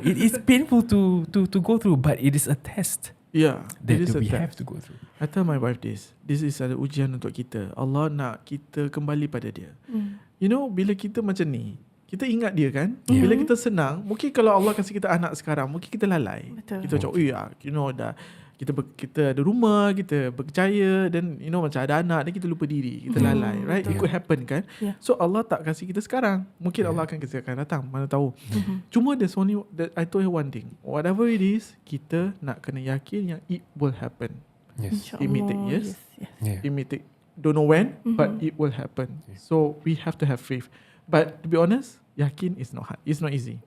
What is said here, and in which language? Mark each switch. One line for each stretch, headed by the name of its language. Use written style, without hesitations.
English: It is painful to go through, but it is a test. Yeah, that we have to go through. I tell my wife this is
Malay: ada ujian untuk kita. Allah nak kita kembali pada dia. Bila kita macam ni, kita ingat dia kan. Bila kita senang, mungkin kalau Allah kasih kita anak sekarang, mungkin kita lalai. Betul. Kita macam dah kita ada rumah, kita berjaya, dan macam ada anak, dan kita lupa diri, kita lalai,
English: right? It could happen
Malay: kan. So Allah tak kasih kita sekarang, mungkin Allah akan kasih akan datang, mana tahu. Cuma
English: there's only that I told her one thing, whatever it is,
Malay: kita nak kena yakin yang
English: it will happen. It may take years, it may take don't know when, but it will happen. So we have to have faith. But to be honest, yakin is not hard. It's not easy.